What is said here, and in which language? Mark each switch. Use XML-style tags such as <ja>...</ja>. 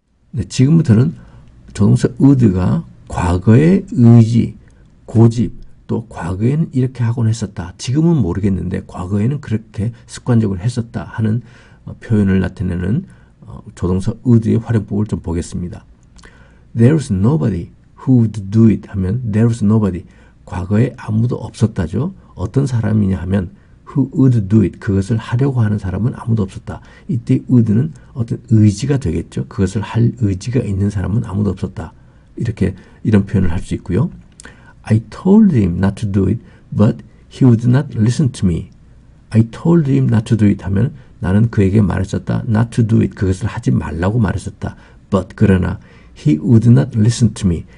<ko>네, 지금부터는 조동사 would가 과거의 의지, 고집, 또 과거에는 이렇게 하곤 했었다. 지금은 모르겠는데 과거에는 그렇게 습관적으로 했었다 하는 표현을 나타내는 조동사 would의 활용법을 좀 보겠습니다.</ko> <en>There's nobody who would do it 하면 there's nobody,</en> <ko>과거에 아무도 없었다죠. 어떤 사람이냐 하면</ko> <en>who would do it,</en> <ko>그것을 하려고 하는 사람은 아무도 없었다. 이때 would는 어떤 의지가 되겠죠. 그것을 할 의지가 있는 사람은 아무도 없었다. 이런 표현을 할 수 있고요.</ko> <en>I told him not to do it, but he would not listen to me. I told him not to do it 하면</en> <ko>나는 그에게 말했었다.</ko> <en>Not to do it,</en> <ko>그것을 하지 말라고 말했었다.</ko> <en>But</en> <ko>그러나</ko> <en>he would not listen to me.</en>